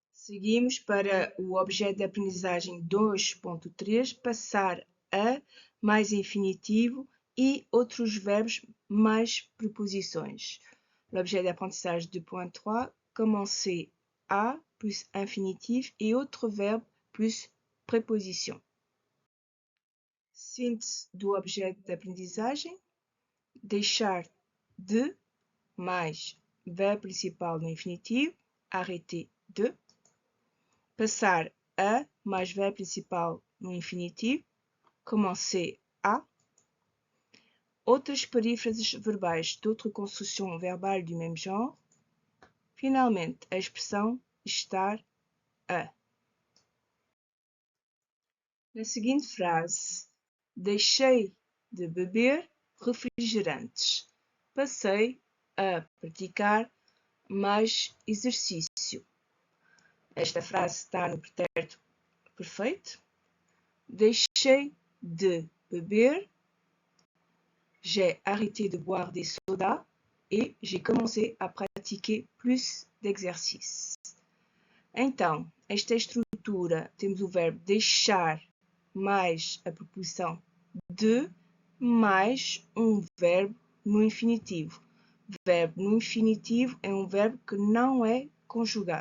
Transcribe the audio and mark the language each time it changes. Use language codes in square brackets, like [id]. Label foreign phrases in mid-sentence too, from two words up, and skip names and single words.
[pt] Seguimos para o objeto de aprendizagem 2.3, passar a mais infinitivo e outros verbos mais preposições. [fr] L'objet d'apprentissage 2.3, commencer à plus infinitif et autres verbes plus préposition. [pt] Síntese do objeto de aprendizagem: deixar de mais verbo principal no infinitivo, [fr] arrêter de. [pt] Passar a mais verbo principal no infinitivo, [fr] commencer à. [pt] Outras perífrases verbais [fr] d'autres constructions verbales du même genre. [pt] Finalmente, a expressão estar a. Na seguinte frase, deixei de beber refrigerantes. Passei a praticar mais exercício. Esta frase está no pretérito perfeito. Deixei de beber. [fr] J'ai arrêté de boire des sodas et j'ai commencé à pratiquer plus d'exercices. [pt] Então, esta estrutura, temos o verbo deixar mais a preposição de mais um verbo no infinitivo. Verbo no infinitivo é um verbo que não é conjugado.